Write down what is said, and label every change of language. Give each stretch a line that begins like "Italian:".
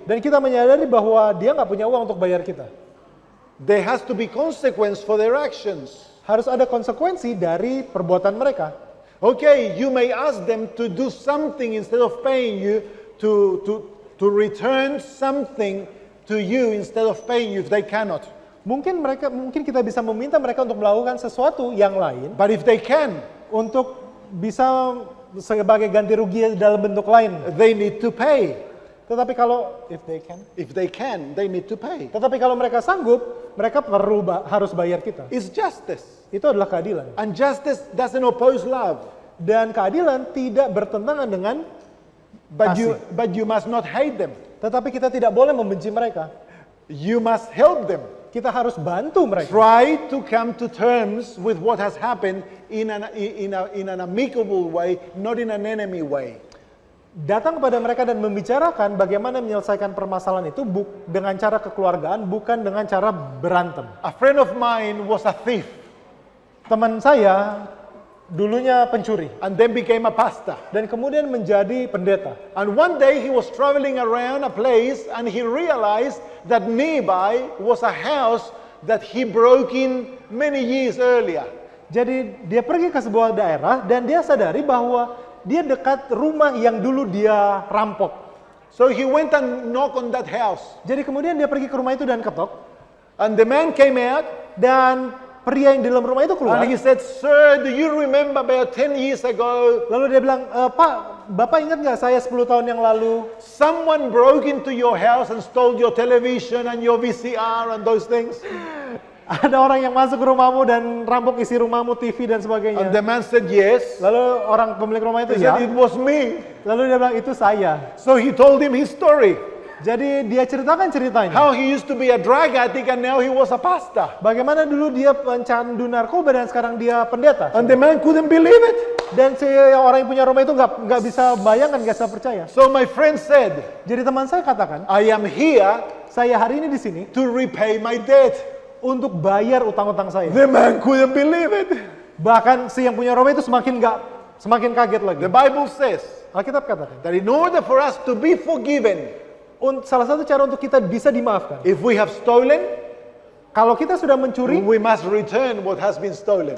Indonesian: Dan kita menyadari bahwa dia nggak punya uang untuk bayar kita.
English: there has to be consequence for their actions.
Indonesian: Harus ada konsekuensi dari perbuatan mereka.
English: Okay, you may ask them to do something instead of paying you, to return something to you instead of paying you if they cannot.
Indonesian: Mungkin kita bisa meminta mereka untuk melakukan sesuatu yang lain,
English: But if they can,
Indonesian: untuk bisa sebagai ganti rugi dalam bentuk lain.
English: they need to pay.
Indonesian: Tetapi kalau
English: If they can, they need to pay.
Indonesian: Tetapi kalau mereka sanggup, mereka harus bayar kita.
English: It's justice.
Indonesian: Itu adalah keadilan.
English: And justice doesn't oppose love.
Indonesian: Dan keadilan tidak bertentangan dengan
English: But
Indonesian: kasih.
English: you must not hate them.
Indonesian: Tetapi kita tidak boleh membenci mereka.
English: You must help them.
Indonesian: Kita harus bantu mereka.
English: Try to come to terms with what has happened in an amicable way, not in an enemy way.
Indonesian: Datang kepada mereka dan membicarakan bagaimana menyelesaikan permasalahan itu dengan cara kekeluargaan, bukan dengan cara berantem.
English: A friend of mine was a thief
Indonesian: Teman saya dulunya pencuri
English: and then became a pastor.
Indonesian: dan kemudian menjadi pendeta.
English: And one day he was traveling around a place and he realized that nearby was a house that he broke in many years earlier.
Indonesian: Jadi dia pergi ke sebuah daerah dan dia sadari bahwa dia dekat rumah yang dulu dia rampok.
English: So he went and knocked on that house.
Indonesian: Jadi kemudian dia pergi ke rumah itu dan ketok.
English: And the man came out
Indonesian: Dan pria yang di dalam rumah itu keluar.
English: and he said, "Sir, do you remember about 10 years ago
Indonesian: Lalu dia bilang, Pak, Bapak ingat nggak saya 10 tahun yang lalu
English: someone broke into your house and stole your television and your VCR and those things?"
Indonesian: ada orang yang masuk ke rumahmu dan rampok isi rumahmu, TV dan
English: And
Indonesian: sebagainya.
English: the man said, "Yes."
Indonesian: Lalu orang pemilik rumah itu
English: He said,
Indonesian: ya.
English: "It was me."
Indonesian: Lalu dia bilang itu saya.
English: So he told him his story.
Indonesian: Jadi dia ceritakan ceritanya.
English: How he used to be a drug addict and now he was a pastor.
Indonesian: Bagaimana dulu dia pencandu narkoba dan sekarang dia pendeta.
English: And the man couldn't believe it.
Indonesian: Dan si orang yang punya rumah itu nggak bisa bayangkan, nggak bisa percaya.
English: So my friend said,
Indonesian: Jadi teman saya katakan,
English: "I am here
Indonesian: saya hari ini di sini
English: to repay my debt."
Indonesian: untuk bayar utang-utang saya.
English: The man couldn't believe it.
Indonesian: Bahkan si yang punya rumah itu semakin kaget lagi.
English: The Bible says
Indonesian: Alkitab katakan,
English: that in order for us to be forgiven,
Indonesian: salah satu cara untuk kita bisa dimaafkan,
English: if we have stolen,
Indonesian: kalau kita sudah mencuri,
English: we must return what has been stolen.